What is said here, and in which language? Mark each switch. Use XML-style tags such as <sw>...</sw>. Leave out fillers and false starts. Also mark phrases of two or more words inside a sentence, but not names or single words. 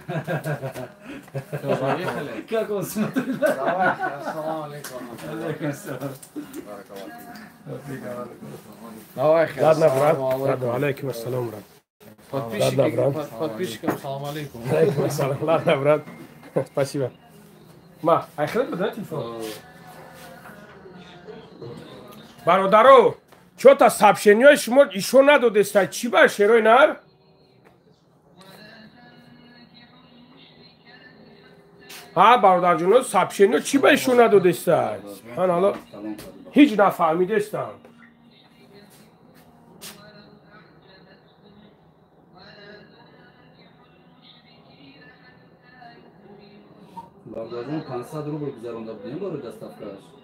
<ru>Как он смотрит? Давай,</ru> <ar>السلام عليكم.</ar> <ru>Давай, Ладно, брат. Ладно,</ru> <ar>عليكم السلام,</ar> <ru>брат. Подписчикам</ru> <ar>سلام عليكم. عليكم السلام.</ar> <ru>Ладно, брат. Спасибо.</ru> <tg>Ма, айхрат бадай телефон. Бародаро,</tg> <ru>что-то сообщение</ru> <tg>шумо ишо надодестай. Чӣ ба шеройнар? бародарҷоно сообщение чӣ ба ишо надодестай? Ман ҳало ҳеҷ нафаҳмидестам. Бардарjon 500 рубль гузаронда будем бори доставкаш.</tg>